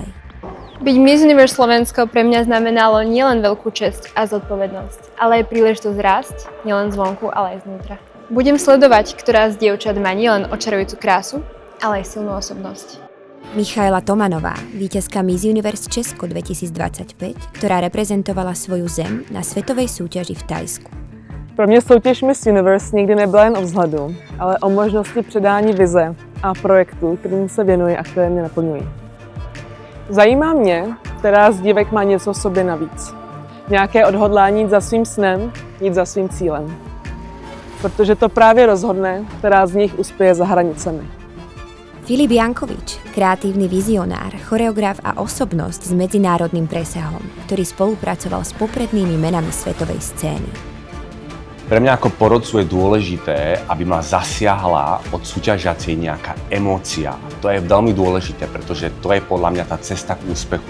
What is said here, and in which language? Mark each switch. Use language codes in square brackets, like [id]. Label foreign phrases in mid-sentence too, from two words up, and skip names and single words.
[sk] Byť Miss Universe Slovensko pre mňa znamenalo nielen veľkú česť a zodpovednosť, ale aj príležitosť rásť, nielen zvonku, ale aj znútra. Budem sledovať, ktorá z dievčat má nielen očarujúcu krásu, ale aj silnú osobnosť. Michaela Tomanová, víťazka Miss Universe Česko 2025, ktorá reprezentovala svoju zem na svetovej súťaži v Thajsku. [cs] Pro mě soutěž Miss Universe nikdy nebyla jen o vzhledu, ale o možnosti předání vize a projektů, kterým se věnuji a které mě naplňují. Zajímá mě, která z dívek má něco v sobě navíc. Nějaké odhodlání jít za svým snem, jít za svým cílem. Protože to právě rozhodne, která z nich uspěje za hranicemi. [sk] Filip Jankovič, kreatívny vizionár, choreograf a osobnosť s medzinárodným presahom, ktorý spolupracoval s poprednými menami svetovej scény. Pre mňa ako porodcu je dôležité, aby ma zasiahla od súťažiacej nejaká emócia. To je veľmi dôležité, pretože to je podľa mňa tá cesta k úspechu.